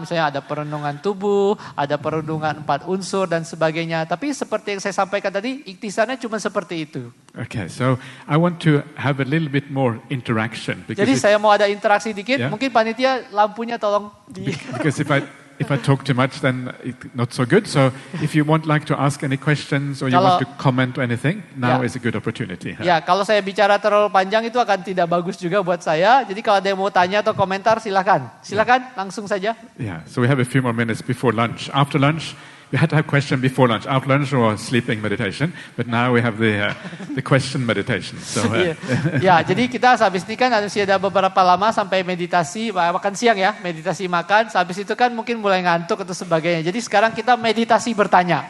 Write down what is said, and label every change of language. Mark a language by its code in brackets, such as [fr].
[id] Misalnya ada perenungan tubuh, ada perenungan 4 unsur dan sebagainya. Tapi seperti yang saya sampaikan tadi, intisarinya cuma seperti itu. [en] Okay, so I want to have a little bit more interaction. [id] Jadi saya mau ada interaksi dikit. [en] Yeah? [id] Mungkin panitia lampunya tolong di. [en] Because if I talk too much, then it's not so good. So if you want to ask any questions or you want to comment or anything, now is a good opportunity. [id] Ya, kalau saya bicara terlalu panjang itu akan tidak bagus juga buat saya. Jadi kalau ada yang mau tanya atau komentar, silakan langsung saja. [en] Yeah, so we have a few more minutes before lunch. After lunch, we had to have question before lunch. After lunch was sleeping meditation, but now we have the question meditation. So [id] Ya, jadi kita habis ini kan masih ada beberapa lama sampai meditasi, makan siang ya, meditasi makan. Habis itu kan mungkin mulai ngantuk atau sebagainya. Jadi sekarang kita meditasi bertanya.